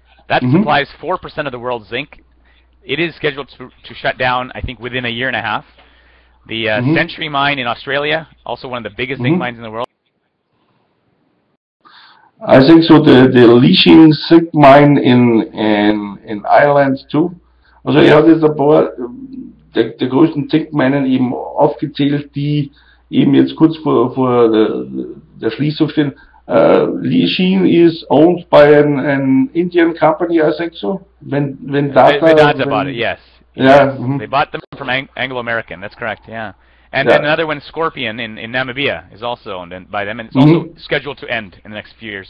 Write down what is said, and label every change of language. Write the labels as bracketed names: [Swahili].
[English] That supplies 4% of the world's zinc. It is scheduled to shut down, I think, within a year and a half. The Century mine in Australia, also one of the biggest zinc mines in the world. I think so. The Leaching zinc mine in Ireland too. [German] Also er hat jetzt ein paar der größten Zinkminen eben aufgezählt, die eben jetzt kurz vor der Schließung stehen. [English] Leaching is owned by an Indian company, I think so. Vedanta bought it, yes. Yeah. They bought them from Anglo-American, that's correct, yeah. And then another one, Scorpion in Namibia, is also owned by them, and it's also scheduled to end in the next few years.